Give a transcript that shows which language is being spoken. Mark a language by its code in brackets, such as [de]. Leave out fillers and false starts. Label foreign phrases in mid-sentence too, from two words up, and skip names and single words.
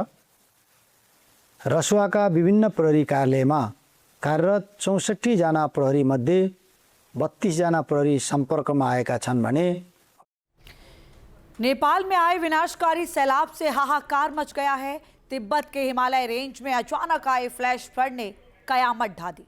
[ne] रसुवाका विभिन्न प्रहरी कार्यालयमा कार्यरत 64 जना प्रहरी मध्ये 32 जना प्रहरी संपर्कमा आएका छन् भने [hi] नेपाल में आए विनाशकारी सैलाब से हाहाकार मच गया है। तिब्बत के हिमालय रेंज में अचानक आए [en] flash flood [hi] ने कयामत ढा दी।